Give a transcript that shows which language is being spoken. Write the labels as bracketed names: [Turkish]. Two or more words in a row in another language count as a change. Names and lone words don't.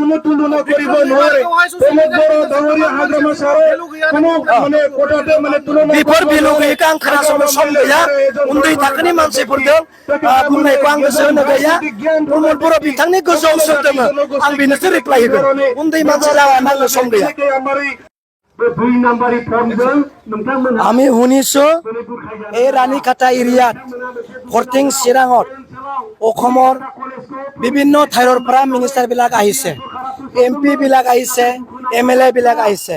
[Bodo] बेफोर भेलु गैयैखौ आं खोनासंनो सम गैया, उन्दै थाखोनि मानसिफोरजों बुंनायखौ आं गोसो होनो गैया। प्रमद बर' बिथांनि गोजौआव सोर दङ आं बेनोसो रिप्लाय होगोन, उन्दै मानसि जानानै आंनो सम गैया। [Assamese] আমি শুনিছো এই ৰাণীখাটা এৰিয়াত ফৰ্টিং চিৰাঙত অসমৰ বিভিন্ন ঠাইৰ পৰা মিনিষ্টাৰবিলাক আহিছে, MP বিলাক আহিছে, MLA বিলাক আহিছে।